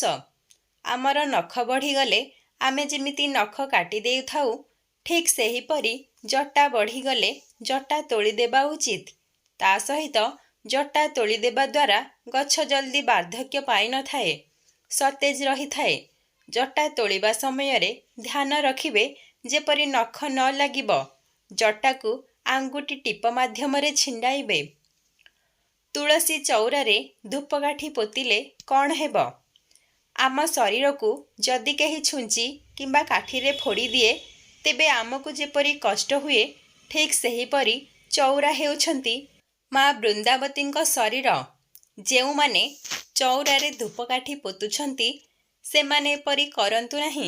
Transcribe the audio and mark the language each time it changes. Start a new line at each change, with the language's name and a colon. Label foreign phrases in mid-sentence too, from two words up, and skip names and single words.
Odia: ଆମର ନଖ ବଢ଼ିଗଲେ ଆମେ ଯେମିତି ନଖ କାଟି ଦେଉଥାଉ, ଠିକ ସେହିପରି ଜଟା ବଢ଼ିଗଲେ ଜଟା ତୋଳିଦେବା ଉଚିତ। ତା ସହିତ ଜଟା ତୋଳିଦେବା ଦ୍ୱାରା ଗଛ ଜଲଦି ବାର୍ଦ୍ଧକ୍ୟ ପାଇ ନ ଥାଏ, ସତେଜ ରହି ଥାଏ। ଜଟା ତୋଳିବା ସମୟରେ ଧ୍ୟାନ ରଖିବେ ଯେପରି ନଖ ନ ଲାଗିବ। ଜଟାକୁ ଆଙ୍ଗୁଠି ଟିପ ମାଧ୍ୟମରେ ଛିଣ୍ଡାଇବେ। ତୁଳସୀ ଚଉରାରେ ଧୂପକାଠି ପୋତିଲେ କଣ ହେବ? ଆମ ଶରୀର କୁ ଯଦି କେହି ଛୁଞ୍ଚି କିମ୍ବା କାଠିରେ ଫୋଡ଼ି ଦିଏ ତେବେ ଆମକୁ ଯେପରି କଷ୍ଟ ହୁଏ, ଠିକ ସେହିପରି ଚଉରା ହେଉଛନ୍ତି ମାଁ ବୃନ୍ଦାବତୀଙ୍କ ଶରୀର। ଯେଉଁମାନେ ଚଉରାରେ ଧୂପକାଠି ପୋତୁଛନ୍ତି ସେମାନେ ଏପରି କରନ୍ତୁ ନାହିଁ।